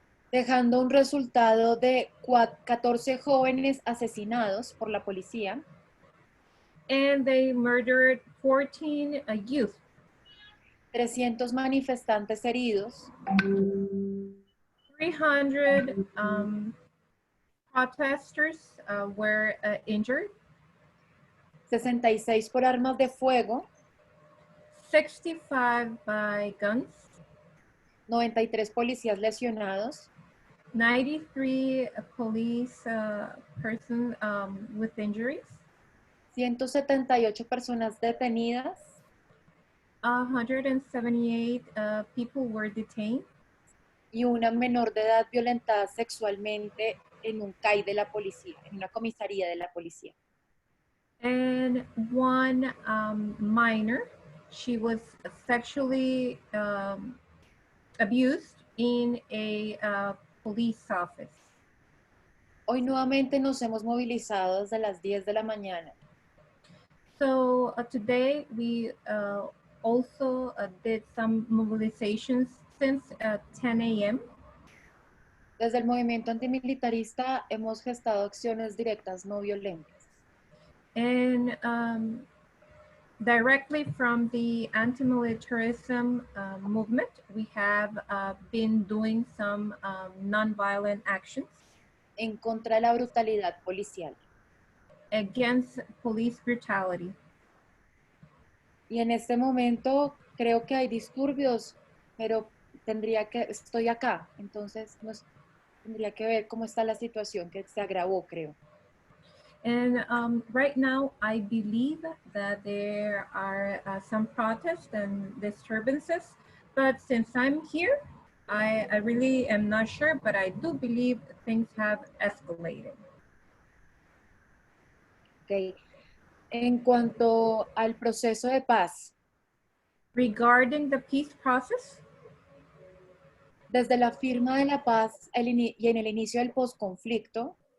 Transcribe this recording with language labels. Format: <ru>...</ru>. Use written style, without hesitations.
<es>dejando un resultado de 14 jóvenes asesinados por la policía,</es> <en>and they murdered 14 youth,</en> <es>300 manifestantes heridos,</es> <en>300 protesters were injured,</en> <es>66 por armas de fuego,</es> <en>65 by guns,</en> <es>93 policías lesionados,</es> <en>93 police persons with injuries,</en> <es>178 personas detenidas,</es> <en>178 people were detained,</en> <es>y una menor de edad violentada sexualmente en un CAI de la policía, en una comisaría de la policía.</es> <en>and one minor, she was sexually abused in a police office.</en> <es>Hoy nuevamente nos hemos movilizado desde las 10 de la mañana.</es> <en>So today we also did some mobilizations since 10 a.m.</en> <es>Desde el movimiento antimilitarista hemos gestado acciones directas no violentas.</es> <en>And directly from the anti-militarism movement, we have been doing some nonviolent actions</en> <es>En contra de la brutalidad policial.</es> <en>against police brutality.</en> <es>Y en este momento creo que hay disturbios, pero estoy acá, entonces tendría que ver cómo está la situación que se agravó, creo.</es> <en>And right now, I believe that there are some protests and disturbances, but since I'm here, I really am not sure, but I do believe things have escalated. Okay.</en> <es>En cuanto al proceso de paz,</es> <en>Regarding the peace process,</en> <es>desde la firma de la paz y en el inicio del posconflicto,</es>